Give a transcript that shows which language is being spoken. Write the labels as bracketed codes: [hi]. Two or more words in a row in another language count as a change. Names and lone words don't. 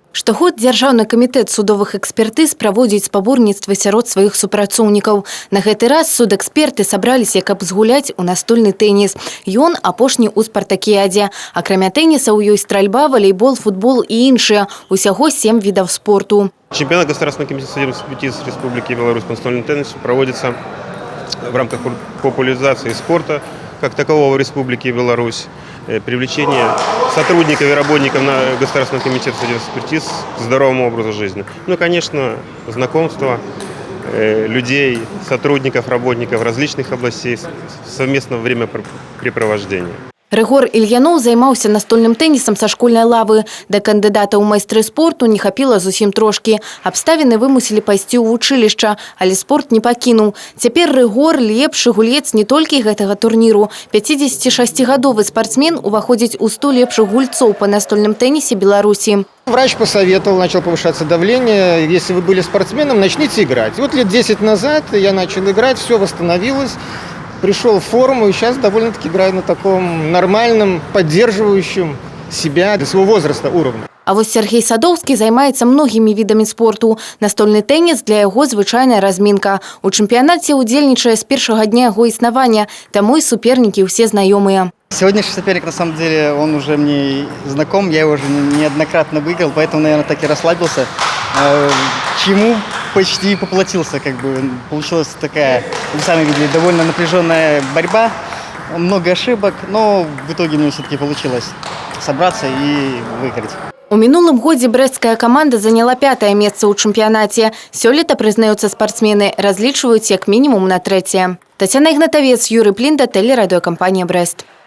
[be] Штогод Дзяржаўны камітэт судовых экспертыз праводзіць спаборніцтвы сярод сваіх супрацоўнікаў. На гэты раз судэксперты сабраліся, каб згуляць у настольны тэніс. Ён апошні ў спартакіядзе. Акрамя тэніса ў ёй стральба, валейбол, футбол і іншыя. Усяго 7 відаў спорту. [ru] Чемпионат Государственного комитета судебных экспертиз Республики Беларусь по настольному теннису проводится в рамках популяризации спорта как такового в Республике Беларусь, привлечение сотрудников и работников на Государственного комитета судебных экспертиз к здоровому образу жизни. Ну и, конечно, знакомство людей, сотрудников, работников различных областей, совместного времяпрепровождения. [be] Рыгор Ільяноў займаўся настольным тэнісам са школьнай лавы. Да кандыдата ў майстры спорту не хапіла зусім трошкі. Абставіны вымусілі пайсці ў вучылішча, але спорт не пакінуў. Цяпер Рыгор лепшы гулец не толькі гэтага турніру. 56-гадовы спортсмен уваходзіць у 100 лепшых гульцоў па настольным тэнісе Беларусі. [ru] Врач посоветовал, начал повышаться давление. Если вы были спортсменом, начните играть. Вот лет 10 назад я начал играть, все восстановилось. Пришел в форму и сейчас довольно-таки играю на таком нормальном, поддерживающем себя до своего возраста уровне. [be] А вось Сергей Садоўскі займаецца многімі відамі спорту. Настольны тэніс для яго звычайная разминка. У чэмпіянаце удзельнічае з першага дня яго існавання, таму і супернікі ўсе знаёмыя. [ru] Сегодняшний соперник, на самом деле, он уже мне знаком, я его уже неоднократно выиграл, поэтому, наверное, так и расслабился. Чему почти и поплатился, как бы получилась такая, вы сами видели, довольно напряженная борьба, много ошибок, но в итоге мне все-таки получилось собраться и выиграть. [be] У мінулым годзе брэсцкая каманда заняла 5-е месца ў чэмпіянаце. Сёлета, прызнаюцца спартсмены, разлічваюць як мінімум на 3-е. Тацяна Ігнатавец, Юрый Плінда, тэлерадыёкампанія «Брэст».